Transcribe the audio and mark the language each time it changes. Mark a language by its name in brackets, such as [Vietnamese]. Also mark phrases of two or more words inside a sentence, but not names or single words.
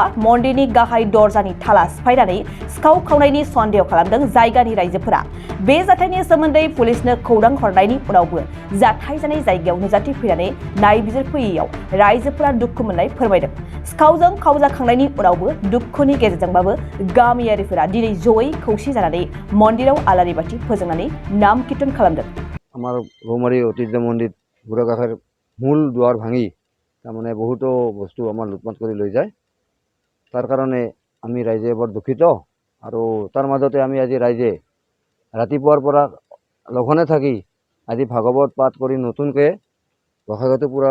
[Bodo] मन्दिरनि गाहाय दरजानि थाला सिफायनानै सिखाव खावनायनि सन्देह खालामदों जायगानि रायजोफोरा बे जाथायनि सोमोन्दै पुलिसनो खौरां हरनायनि उनावबो जाथाय जानाय जायगायाव नुजाथिफैनानै नायबिजिरफैयैयाव रायजोफोरा दुखु मोननाय फोरमायदों सिखावजों खावजाखांनायनि उनावबो दुखुनि गेजेरजोंबाबो गामियारिफोरा दिनै जयै खौसे जानानै मन्दिराव आलारि बाथि फोजोंनानै नाम कीर्तन खालामदों [Assamese] আমাৰ ৰৌমাৰী ঐতিহ্য মন্দিৰ বুঢ়াগোঁসাইৰ মূল দুৱাৰ ভাঙি তাৰমানে বহুতো বস্তু আমাৰ লুটমাট কৰি লৈ যায় তাৰ কাৰণে আমি ৰাইজে বৰ দুখিত আৰু তাৰ মাজতে আমি আজি ৰাইজে ৰাতিপুৱাৰ পৰা লঘনে থাকি আজি ভাগৱত পাঠ কৰি নতুনকৈ গোঁসাইঘৰটো পূৰা